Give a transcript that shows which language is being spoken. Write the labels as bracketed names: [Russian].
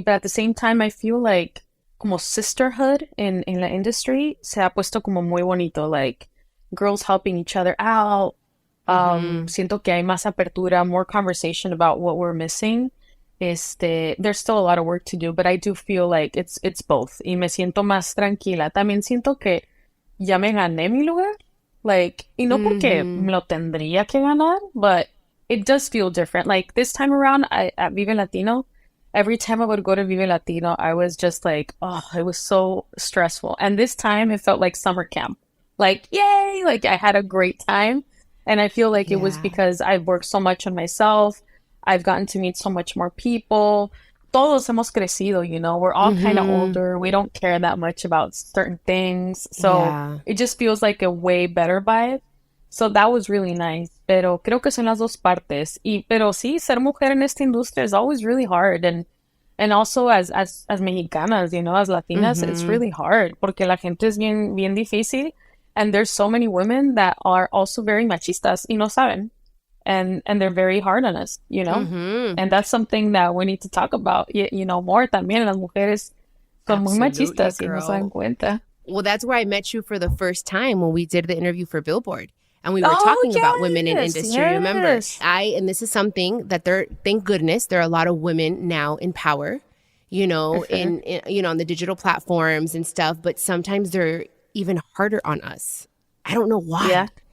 [English] But at the same time, I feel like como sisterhood in la industry [Spanish] se ha puesto como muy bonito. [English] Like, girls helping each other out. [Spanish] Siento que hay más apertura, [English] more conversation about what we're missing. there's still a lot of work to do, but I do feel like it's both. [Spanish] Y me siento más tranquila. También siento que ya me gané mi lugar. Like, y no porque me lo tendría que ganar, [English] but it does feel different. Like this time around at Vive Latino, every time I would go to Vive Latino, I was just like, oh, it was so stressful. And this time it felt like summer camp. Like, yay! Like I had a great time. And I feel like it was because I've worked so much on myself. I've gotten to meet so much more people. [Spanish] Todos hemos crecido, [English] you know? We're all kind of older. We don't care that much about certain things. So it just feels like a way better vibe. So that was really nice. [Spanish] Pero creo que son las dos partes. Pero sí, ser mujer en esta industria [English] is always really hard. And also as mexicanas, you know, as Latinas, it's really hard. [Spanish] Porque la gente es bien difícil. [English] And there's so many women that are also very machistas [Spanish] y no saben. [English] And they're very hard on us, you know? And that's something that we need to talk about, you know, more también. [Spanish] Las mujeres son muy machistas y no se dan cuenta. [English] Well, that's where I met you for the first time when we did the interview for Billboard. And we were talking about women in industry, remember? And this is something that thank goodness, there are a lot of women now in power, you know, in you know, on the digital platforms and stuff. But sometimes they're even harder on us. I don't know why. Yeah.